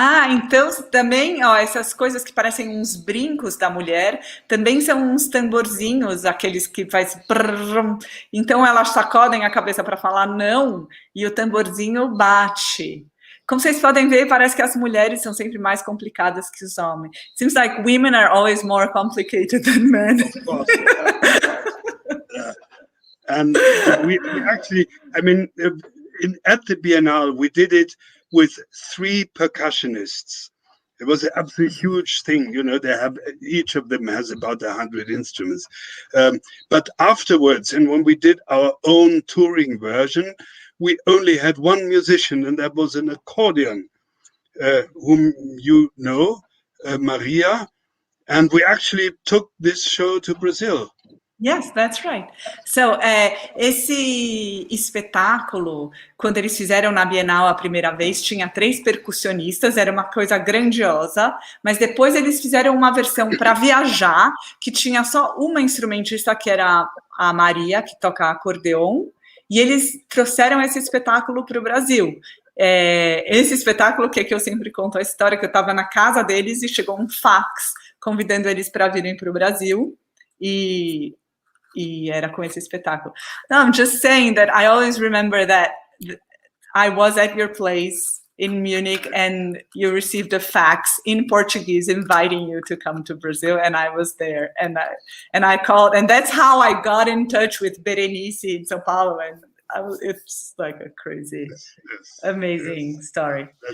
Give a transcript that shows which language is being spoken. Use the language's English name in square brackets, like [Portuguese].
[Portuguese] Então também, essas coisas que parecem uns brincos da mulher, também são uns tamborzinhos, aqueles que faz brrr. Então elas sacodem a cabeça para falar não, e o tamborzinho bate. Como vocês podem ver, parece que as mulheres são sempre mais complicadas que os homens. [English] It seems like women are always more complicated than men. Of course. And we actually, I mean, at the Biennale, we did it with 3 percussionists. It was an absolutely huge thing. You know, each of them has about 100 instruments. But afterwards, and when we did our own touring version, we only had 1 musician, and that was an accordion, whom you know, Maria. And we actually took this show to Brazil. Yes, that's right. [Portuguese] So, esse espetáculo, quando eles fizeram na Bienal a primeira vez, tinha 3 percussionistas, era uma coisa grandiosa, mas depois eles fizeram uma versão para viajar, que tinha só uma instrumentista, que era a Maria, que toca acordeon, e eles trouxeram esse espetáculo para o Brasil. Esse espetáculo, que eu sempre conto a história, que eu estava na casa deles e chegou um fax convidando eles para virem para o Brasil, e era com esse espetáculo. [English] No, I'm just saying that I always remember that I was at your place in Munich and you received a fax in Portuguese inviting you to come to Brazil, and I was there, and I called, and that's how I got in touch with Berenice in São Paulo, and it's like a crazy, amazing story.